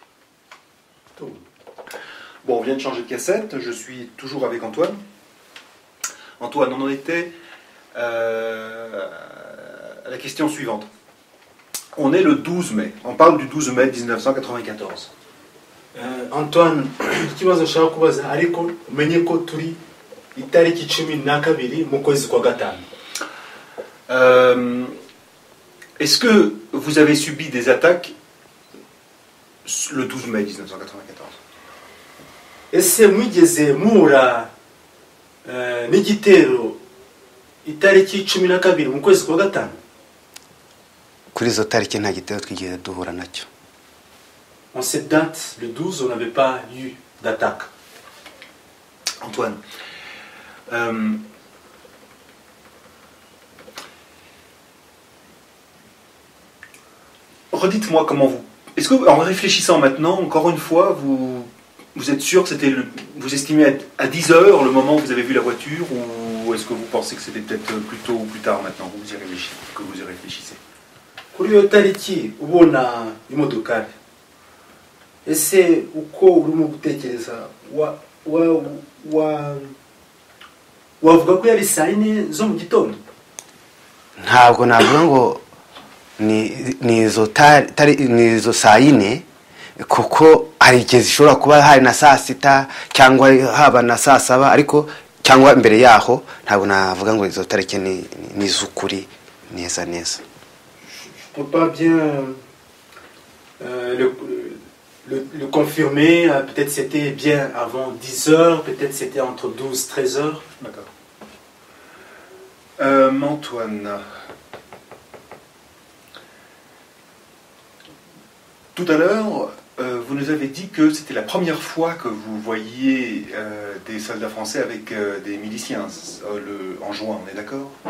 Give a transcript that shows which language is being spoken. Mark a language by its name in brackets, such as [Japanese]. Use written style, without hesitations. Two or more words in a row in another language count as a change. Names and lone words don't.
[French] Bon, on vient de changer de cassette, je suis toujours avec Antoine. Antoine, on en était à la question suivante. On est le 12 mai, on parle du 12 mai 1994. [Kinyarwanda] Antoine, ikibazo nshaka kubaza ariko umenye ko turi itariki 12 mu kwezi kwa gatanu. [French] Est-ce que vous avez subi des attaques le 12 mai 1994? [Kinyarwanda] Ese mwigeze muhura n'igitero itariki 12 mu kwezi kwa gatanu? Kuri izo tariki nta gitero twigeze duhura nacyo. [French] En cette date, le 12, on n'avait pas eu d'attaque. Antoine, redites-moi comment vous... Est-ce que, en réfléchissant maintenant, encore une fois, vous êtes sûr que c'était vous estimez à 10 heures le moment où vous avez vu la voiture, ou est-ce que vous pensez que c'était peut-être plus tôt ou plus tard maintenant que vous y réfléchissez? [Kinyarwanda] Kuri iyo tariki ubona imodokari, ese uko urimo gutekereza wavuga ko yari saa 4 zo mu gitondo? Ntabwo navuga ngo ni izo saa 4 kuko hari igihe zishobora kuba hari na saa 6 cyangwa haba na saa 7 ariko cyangwa imbere yaho ntabwo navuga ngo izo tariki ni izukuri neza. [French] Je peux pas bien le confirmer. Peut-être c'était bien avant 10 heures, peut-être c'était entre 12 et 13 heures. D'accord. Antoine, tout à l'heure, vous nous avez dit que c'était la première fois que vous voyiez des soldats français avec des miliciens en juin, on est d'accord?